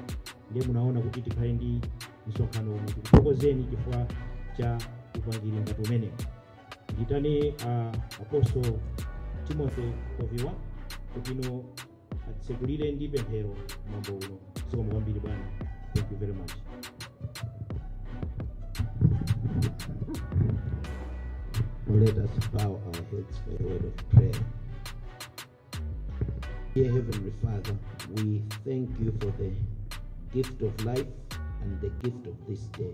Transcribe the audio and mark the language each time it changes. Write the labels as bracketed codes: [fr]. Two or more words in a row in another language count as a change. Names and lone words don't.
[ny] Ndiye munaona kuti tikhale ndi msonkhano uno tikuthokozeni chifukwa cha upangiri ngati umene. Nditane Apostle Timothy Koviwa kuti atsekulire ndi pemphero mambo uno. Zikomo kwambiri bwana. [en] Thank you very much. Let us bow our heads for a word of prayer. Dear Heavenly Father, we thank you for the gift of life and the gift of this day.